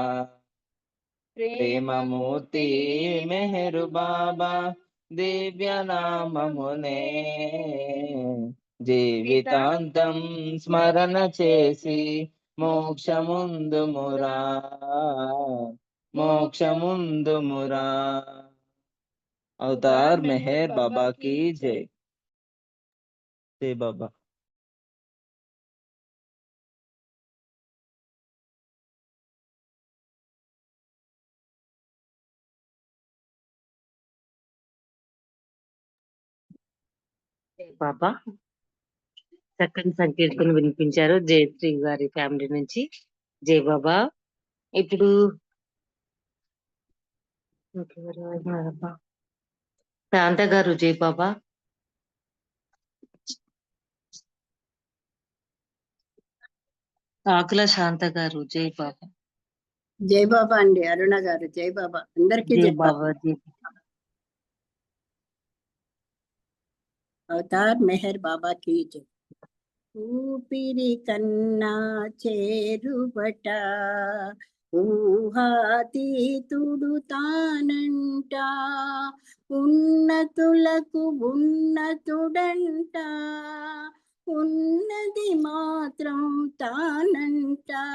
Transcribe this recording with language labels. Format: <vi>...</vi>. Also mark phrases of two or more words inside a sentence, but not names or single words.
<te>ప్రేమమూర్తి మెహరు బాబా దివ్య నామమునే జీవితాంతం స్మరణ చేసి మోక్షముందుమురా మోక్షముందుమురా.</te> <hi>అవతార్ మెహర్ బాబా की जय. जय बाबा.</hi> <te>బాబా చక్కని సంకీర్తన వినిపించారు జయశ్రీ గారి ఫ్యామిలీ నుంచి. జై బాబా. ఇప్పుడు ఇంకెవరు ఉన్నారబ్బా? శాంత గారు జై బాబా. ఆకుల శాంత గారు జై బాబా. జై బాబా అండి. అరుణ గారు జై బాబా. అందరికీ జై జై బాబా. బాబా. జై</te> <hi>अवतार मेहर बाबा की जय.</hi> <te>ఊపిరి కన్నా చేరుబట ఊహాతీతుడు తానంట, ఉన్నతులకు ఉన్నతుడంట, ఉన్నది మాత్రం తానంట.</te>